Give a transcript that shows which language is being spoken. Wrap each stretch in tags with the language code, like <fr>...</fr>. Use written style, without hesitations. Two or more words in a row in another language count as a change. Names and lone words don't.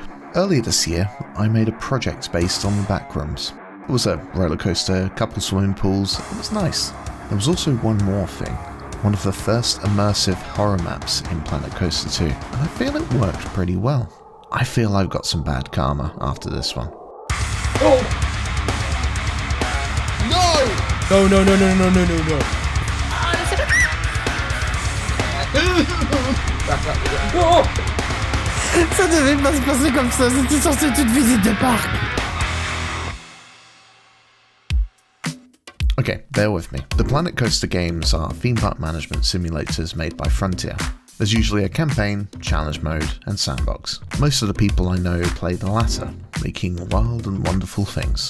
<en>Earlier this year, I made a project based on the Backrooms. It was a roller coaster, a couple swimming pools. It was nice. There was also one more thing. One of the first immersive horror maps in Planet Coaster 2, and I feel it worked pretty well. I feel I've got some bad karma after this one. Oh! No! No, no, no, no, no, no, no, no. Oh!</en> <fr>Ça devait pas se passer comme ça, c'était censé être une visite de parc.</fr> <en>Okay, bear with me. The Planet Coaster games are theme park management simulators made by Frontier. There's usually a campaign, challenge mode, and sandbox. Most of the people I know play the latter, making wild and wonderful things.</en>